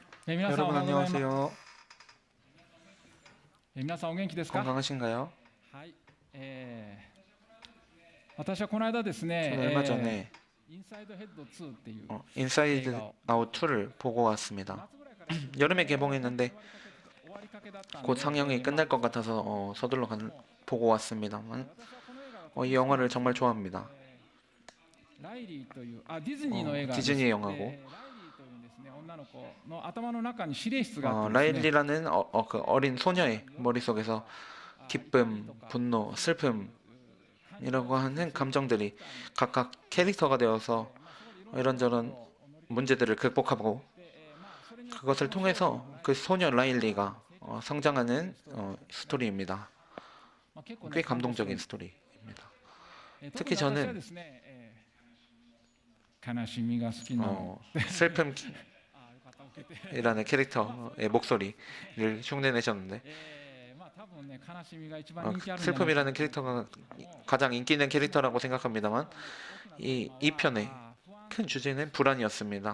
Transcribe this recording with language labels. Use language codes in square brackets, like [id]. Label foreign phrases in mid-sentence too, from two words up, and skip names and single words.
[ko] 여러분 안녕하세요. [ja] 皆さんお元気ですか？ [ko] 건강하신가요? [ja] はい。私はこの間です [ko] 저는 [ja] ね、 [ko] 얼마 전에 [ja] インサイドヘッド2っていう [ko] 인사이드 아웃 2를 보고 왔습니다. 여름에 개봉했는데 곧 상영이 끝날 것 같아서 서둘러 보고 왔습니다만 이 영화를 정말 좋아합니다. [ja] ライリーというディズニーの映画 [ko] 디즈니 영화고 [ja] ライリーというですね女の子の頭の中に指令室があってですね [ko] 라일리라는 그 어린 소녀의 머릿속에서 기쁨, 분노, 슬픔이라고 하는 감정들이 각각 캐릭터가 되어서 이런저런 문제들을 극복하고 그것을 통해서 그 소녀 라일리가 성장하는 스토리입니다. 꽤 감동적인 스토리입니다. 특히 저는 [ja] 悲しみが好きなの [ko] 슬픔이라는 캐릭터의 목소리를 흉내내셨는데 슬픔이라는 캐릭터가 가장 인기 있는 캐릭터라고 생각합니다만 이 편의 큰 주제는 불안이었습니다.